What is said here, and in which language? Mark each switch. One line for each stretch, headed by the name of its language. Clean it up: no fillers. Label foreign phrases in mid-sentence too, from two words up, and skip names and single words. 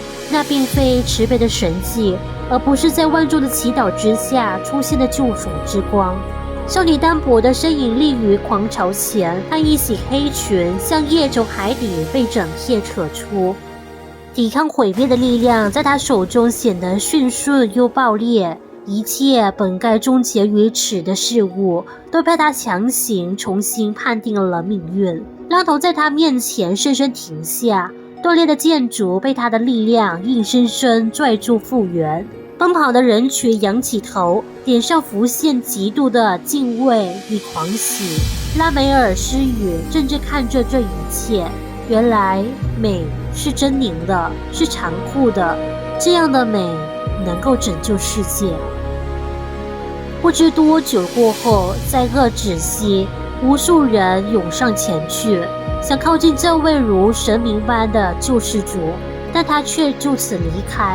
Chinese: 那並非慈悲的神蹟，而不是在萬眾的祈禱之下出現的救贖之光。少女單薄的身影立於狂潮前，她一襲黑裙像葉從海底被整片扯出，抵抗毀滅的力量在她手中顯得迅速又爆裂。一切本該終結於此的事物，都被她強行重新判定了命運。浪頭在她面前深深停下，斷裂的建築被她的力量硬生生拽住復原。奔跑的人群仰起頭，臉上浮現極度的敬畏與狂喜。拉梅爾失語，怔怔看着這一切。原來美是猙獰的，是殘酷的，這樣的美能夠拯救世界。不知多久過後，在惡止息，無數人湧上前去，想靠近這位如神明般的救世主，但他卻就此離開。